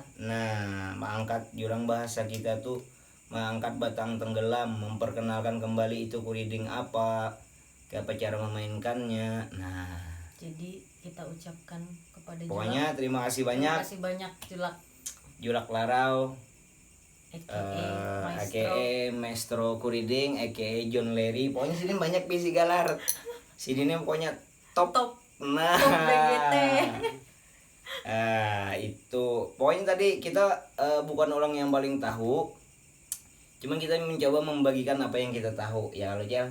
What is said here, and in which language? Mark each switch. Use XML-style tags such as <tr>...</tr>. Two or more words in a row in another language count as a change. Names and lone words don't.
<id>Nah, mengangkat jurang bahasa kita tuh mengangkat batang tenggelam, memperkenalkan kembali itu kuriding apa, kayak apa cara memainkannya. Nah, jadi kita ucapkan kepada pokoknya julak, terima kasih terima kasih banyak julak larau, aka Maestro Kuriding, aka John Larry.</id> <bjn>Pokoknya sini banyak bisi galar.</bjn> <id>Sini pokoknya top. Nah, top BGT. Itu pokoknya tadi kita bukan orang yang paling tahu, cuman kita mencoba membagikan apa yang kita tahu ya lo Jel.</id>